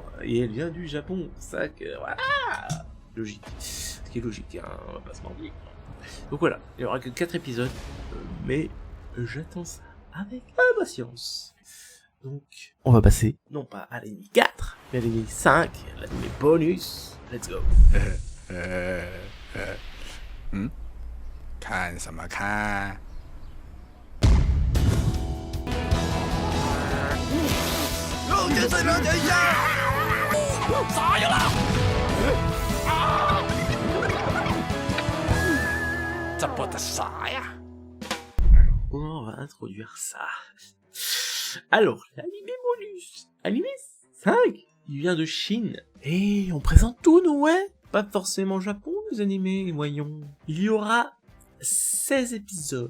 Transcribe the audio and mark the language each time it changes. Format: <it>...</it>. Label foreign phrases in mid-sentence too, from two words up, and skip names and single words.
<fr>Et elle vient du Japon. Ça que, voilà. Logique. Ce qui est logique, on va pas se mentir. Donc voilà, il y aura que 4 épisodes. Mais j'attends ça avec impatience. Donc, on va passer, non pas à l'anime 4, mais à l'anime 5, l'anime bonus.</fr> <en>Let's go.</en> <zh>看什么看？让人再了解一下。咋样了？这播的啥呀？</zh> <fr>On va introduire ça. Alors, l'anime bonus. Anime 5. Il vient de Chine. Et on présente tout, nous, ouais. Pas forcément Japon, les animés, voyons. Il y aura 16 épisodes.</fr>